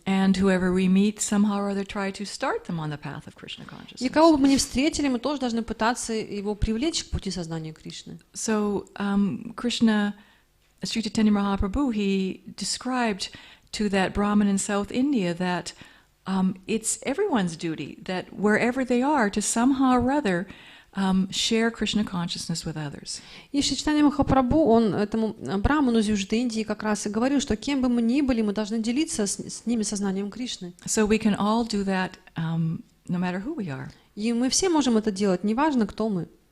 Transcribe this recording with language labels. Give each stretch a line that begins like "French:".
English: And whoever we meet, somehow or other try to start them on the path of Krishna consciousness.
Russian: И кого бы мы ни встретили, мы тоже должны пытаться его привлечь к пути сознания Кришны.
English: So Krishna, Sri Chaitanya Mahaprabhu, he described to that Brahmin in South India that it's everyone's duty that wherever they are to somehow or other share Krishna consciousness with others.
Russian: И Шри Чайтанья Махапрабху, он этому браману из Южной Индии как раз и говорил, что кем бы мы ни были, мы должны делиться с ними сознанием Кришны.
English: So we can all do that no matter who we are.
Russian: И мы все можем это делать, неважно, кто мы.